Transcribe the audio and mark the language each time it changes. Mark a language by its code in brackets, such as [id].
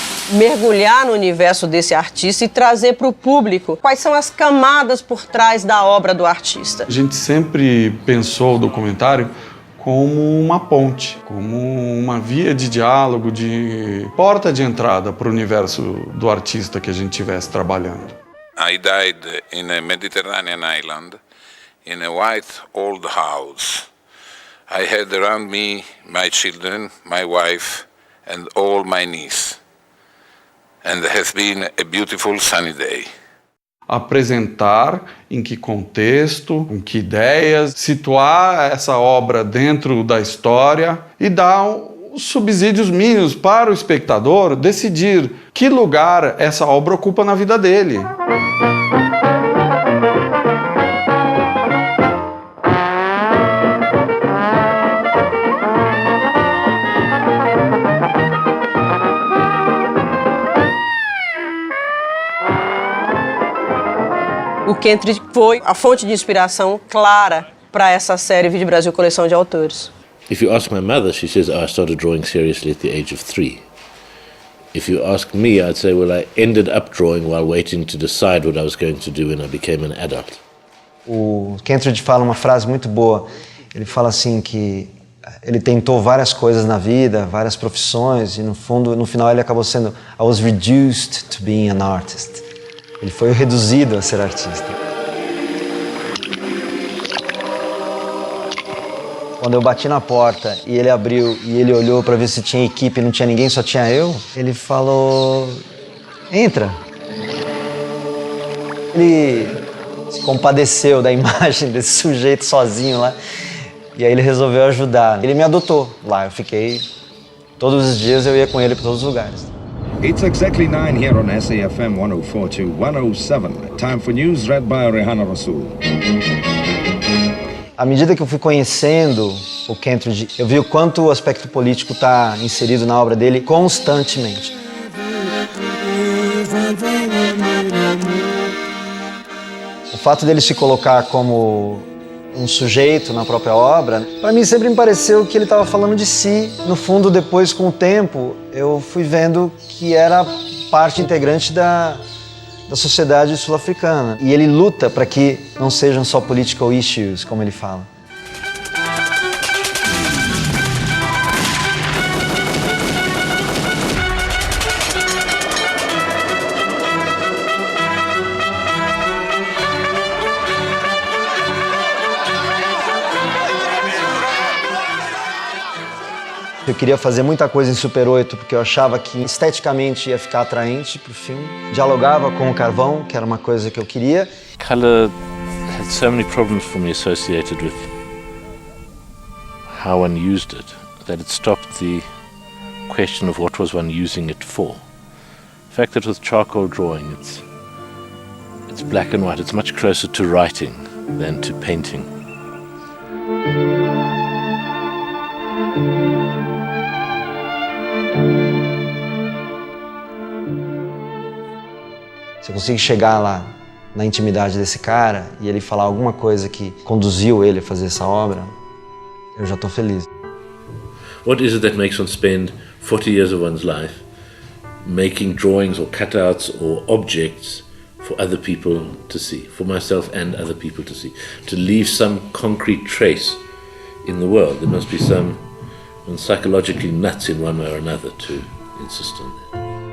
[pt] Mergulhar no universo desse artista e trazer para o público quais são as camadas por trás da obra do artista. A gente sempre pensou o documentário como uma ponte, como uma via de diálogo, de porta de entrada para o universo do artista que a gente estivesse trabalhando. [en] I died in a Mediterranean island, in a white old house. I had around me my children, my wife, and all my niece. And it has been a beautiful sunny day. [pt] Apresentar em que contexto, com que ideias, situar essa obra dentro da história e dar os subsídios mínimos para o espectador decidir que lugar essa obra ocupa na vida dele. O Kentridge foi a fonte de inspiração clara para essa série Vídeo Brasil Coleção de Autores. [en] If you ask my mother, she says, I started drawing seriously at the age of 3. If you ask me, I'd say, well, I ended up drawing while waiting to decide what I was going to do when I became an adult. [pt] O Kentridge fala uma frase muito boa. Ele fala assim que ele tentou várias coisas na vida, várias profissões, e no final ele acabou sendo [en] I was reduced to being an artist. [pt] Ele foi reduzido a ser artista. Quando eu bati na porta e ele abriu e ele olhou para ver se tinha equipe e não tinha ninguém, só tinha eu, ele falou, entra. Ele se compadeceu da imagem desse sujeito sozinho lá e aí ele resolveu ajudar. Ele me adotou lá, eu fiquei, todos os dias eu ia com ele para todos os lugares. [en] It's exactly 9 here on SAFM 104-107. Time for news read by Rehanna Rasool. [pt] À medida que eu fui conhecendo o Kentridge, eu vi o quanto o aspecto político está inserido na obra dele constantemente. O fato dele se colocar como um sujeito na própria obra, para mim sempre me pareceu que ele estava falando de si. No fundo, depois, com o tempo, eu fui vendo que era parte integrante da sociedade sul-africana. E ele luta para que não sejam só [en] political issues, [pt] como ele fala. Eu queria fazer muita coisa em Super 8 porque eu achava que esteticamente ia ficar atraente pro filme. Dialogava com o carvão, que era uma coisa que eu queria. [en] Color had so many problems for me associated with how one used it, that it stopped the question of what was one using it for. The fact that with charcoal drawing it's black and white, it's much closer to writing than to painting. [pt] Se eu conseguir chegar lá na intimidade desse cara e ele falar alguma coisa que conduziu ele a fazer essa obra, eu já estou feliz. [en] What is it that makes one spend 40 years of one's life making drawings or cutouts or objects for other people to see, for myself and other people to see, to leave some concrete trace in the world? There must be some psychologically nuts in one way or another to insist on that.